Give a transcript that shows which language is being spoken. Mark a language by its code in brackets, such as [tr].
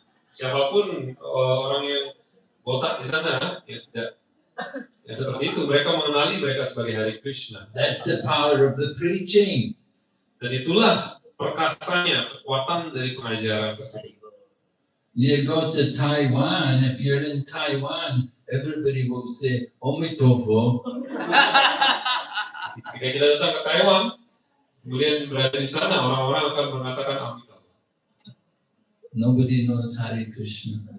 [id] Siapapun orang yang botak di sana, ya tidak. Ya, seperti itu, mereka mengenali mereka sebagai Hare Krishna. [en] That's the power of the preaching. [id] Dan itulah perkasanya, kekuatan dari pengajaran tersebut. [en] You go to Taiwan, if you're in Taiwan, everybody will say, "Omitofo." [id] Jika kita datang ke Taiwan, kemudian berada di sana, orang-orang akan mengatakan Amitabha. [en] Nobody knows Hare Krishna.